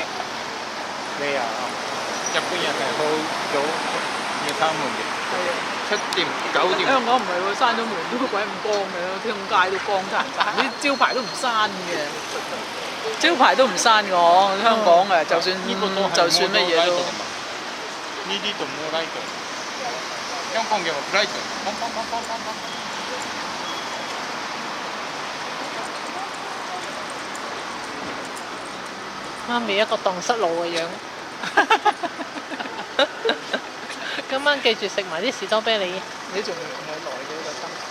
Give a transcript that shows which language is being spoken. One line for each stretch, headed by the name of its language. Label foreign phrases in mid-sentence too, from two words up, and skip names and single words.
Cantonese: 你啊，日本人係好早要閂門嘅。係啊。7點9點。香港唔係喎，閂咗門都鬼咁光嘅，條街都光殘殘，啲招牌都唔閂嘅，招牌都唔閂嘅我香港誒，就算乜嘢都。呢啲就冇ライト。香港嘅ライト。媽咪一個蕩失路嘅樣。今晚記住食埋啲士多啤梨。你仲來嘅特登。